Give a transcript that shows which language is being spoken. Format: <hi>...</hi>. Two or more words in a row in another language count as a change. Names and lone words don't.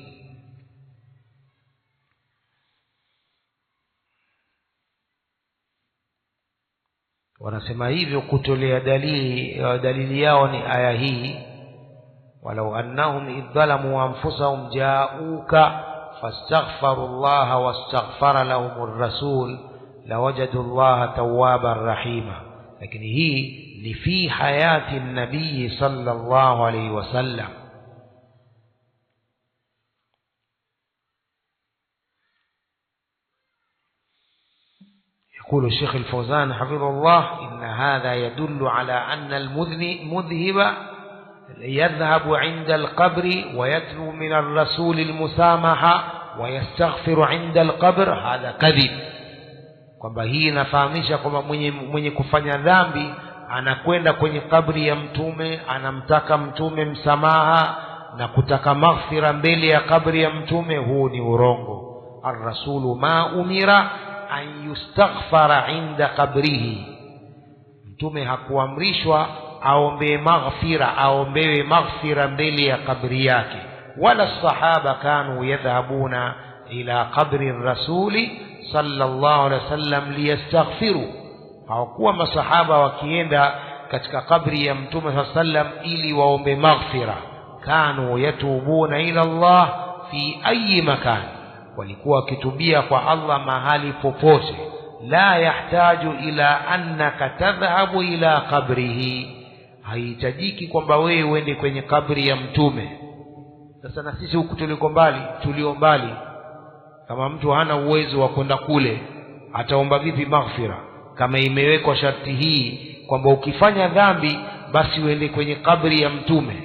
<sw>Wanasema hivyo kutolea dalili yao ni aya hii:</sw> <ar>ولو أنهم إذ ظلموا أنفسهم جاءوك فاستغفروا الله واستغفر لهم الرسول لوجدوا الله توابا رحيما.</ar> <sw>Lakini hii ni</sw> <ar>في حياة النبي صلى الله عليه وسلم. يقول الشيخ الفوزان حفظه الله: إن هذا يدل على أن المذهب يذهب عند القبر ويطلب من الرسول المسامحة ويستغفر عند القبر، هذا كذب.</ar> <sw>kwamba hii inafahamisha kwamba mwenye kufanya dhambi anakwenda kwenye kabri ya mtume, anamtaka mtume msamaha na kutaka maghfira mbele ya kabri ya mtume. Huu ni urongo.</sw> <ar>الرسول ما أمر أن يستغفر عند قبره,</ar> <sw>mtume hakuamrishwa aombe maghfira, aombewe maghfira mbele ya kabri yake.</sw> <ar>ولا الصحابة كانوا يذهبون إلى قبر الرسول صلى الله عليه وسلم ليستغفروا.</ar> <sw>Hawakuwa masahaba wakienda katika kabri ya mtume</sw> <ar>صلى الله عليه وسلم</ar> <sw>ili waombe maghfira.</sw> <ar>كانوا يتوبون إلى الله في أي مكان,</ar> <sw>walikuwa wakitubia kwa Allah mahali popote.</sw> <ar>لا يحتاج إلى أنك تذهب إلى قبره,</ar> <sw>haihitajiki kwamba wewe uende kwenye kabri ya mtume. Sasa na sisi huku tulio mbali, kama mtu hana uwezo wa kwenda kule, ataomba vipi maghfira kama imewekwa sharti hii kwamba ukifanya dhambi basi uende kwenye kabri ya mtume?</sw>